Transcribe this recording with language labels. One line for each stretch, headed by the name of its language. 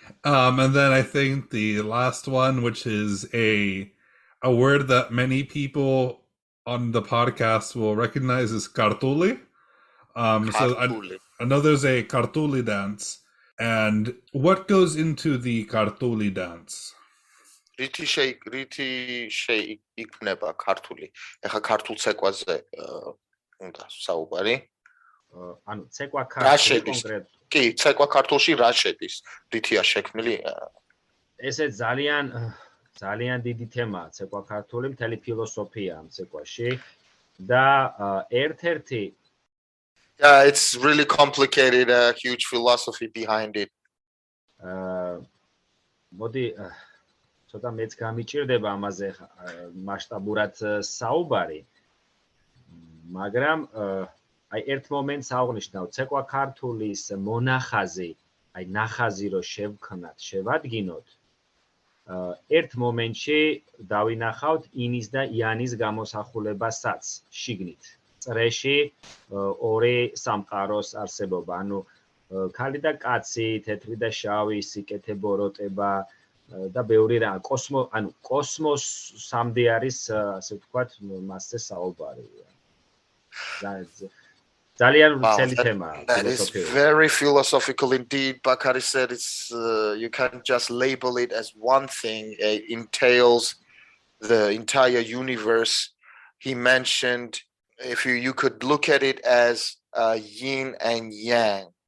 English: And then I think the last one, which is a word that many people on the podcast will recognize, is kartuli. So I know there's a kartuli dance. And what goes into the kartuli dance?
Georgian: რითი შეიქმნება ქართული? ეხა ქართულ ცეკვაზე უნდა საუბარი. ანუ ცეკვა ქართული კონკრეტ. კი, ცეკვა ქართულში რა შედის? რითია შექმნილი? ესე ძალიან დიდი თემაა ცეკვა ქართული, მთელი ფილოსოფია ამ ცეკვაში და ერთ-ერთი
English: Yeah, it's really complicated, a huge philosophy behind it.
Georgian: მოდი ცოტა მეც გამიჭირდება ამაზე მასშტაბურად საუბარი, მაგრამ აი ერთ მომენტს აღნიშნავ, ცეკვა ქართულის მონახაზი, აი ნახაზი რო შევქმნათ, შევადგინოთ, ერთ მომენტში დავინახავთ ინის და იანის გამოსახულებასაც შიგნით. წრეში ორი სამყაროს არსებობა, ანუ ქალი და კაცი, თეთრი და შავი, სიკეთე ბოროტება და ბევრი რა, ანუ კოსმოსამდე არის, ასე ვთქვათ, მასზე საუბარი. ძალიან ვრცელი თემაა.
English: That is very philosophical indeed. Bakari said it's you can't just label it as one thing. It entails the entire universe. He mentioned if you could look at it as yin and yang.